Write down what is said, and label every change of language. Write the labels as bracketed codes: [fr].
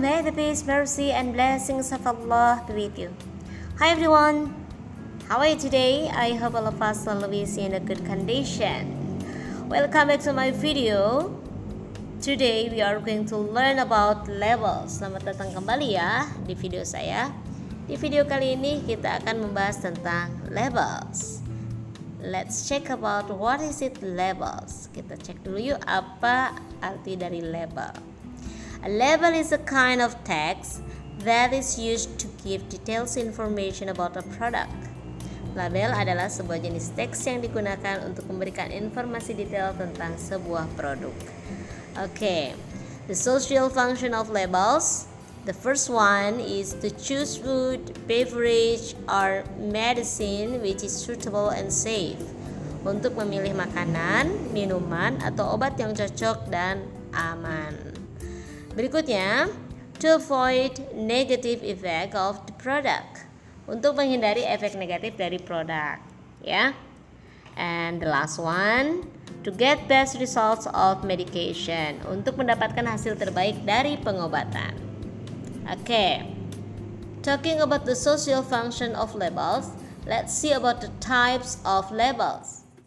[en] May the peace, mercy, and blessings of Allah be with you. Hi everyone, how are you today? I hope all of us are always in a good condition. Welcome back to my video. Today we are going to learn about levels. [id] Selamat datang kembali ya di video saya. Di video kali ini kita akan membahas tentang levels. [en] Let's check about what is it levels. [id] Kita cek dulu yuk apa arti dari label. [en] A label is a kind of text that is used to give details information about a product. [id] Label adalah sebuah jenis teks yang digunakan untuk memberikan informasi detail tentang sebuah produk. [en] Okay, the social function of labels. The first one is to choose food, beverage, or medicine which is suitable and safe. [id] Untuk memilih makanan, minuman, atau obat yang cocok dan aman. [en] Berikutnya, to avoid negative effect of the product. [id] Untuk menghindari efek negatif dari produk, ya. [en] And the last one, to get best results of medication. [id] Untuk mendapatkan hasil terbaik dari pengobatan. [en] Okay, talking about the social function of labels, let's see about the types of labels.